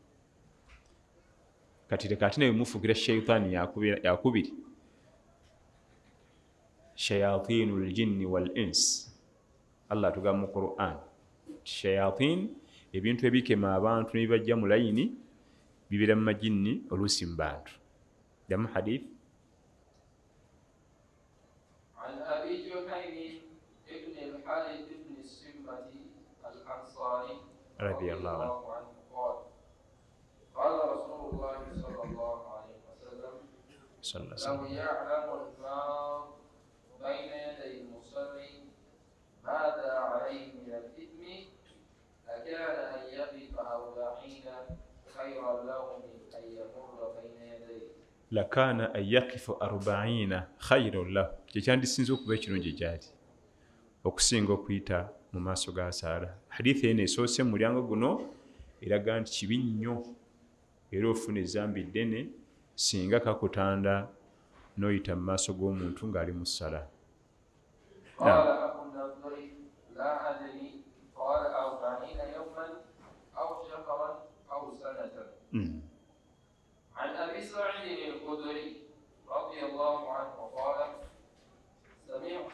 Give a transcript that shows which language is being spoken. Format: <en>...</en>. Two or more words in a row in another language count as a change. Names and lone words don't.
<lg>kati leka ate ne bimufuukira shaitan yakubiri</lg> <ar>شياطين الجن والإنس</ar> <lg>allah atugamba mu Quran shayatin ebintu ebikema abantu ne bibajja mu layini bibeera mu majinni oluusi mu bantu damu hadith</lg> <ar>رضي الله عنه قال رسول الله صلى الله عليه وسلم لو يعلم المار بين يدي المصلي ماذا عليه من الإثم لكان أن يقف 40 خيرا له من أن يمر بين يديه لكان أن يقف 40 خيرا له</ar> <lg>kyekyandissinza okuba ekirungi gyali okusinga okuyita mu maaso ga Asaala hadithi eno esoose mu mulyango guno eraga nti kibi nnyo era ofuna ezambi ddene singa kakutanda n'oyita mu maaso g'omuntu ng'ali mu ssala</lg> <ar>عن أبي سعيد الخدري رضي الله عنه قال سمعت</ar>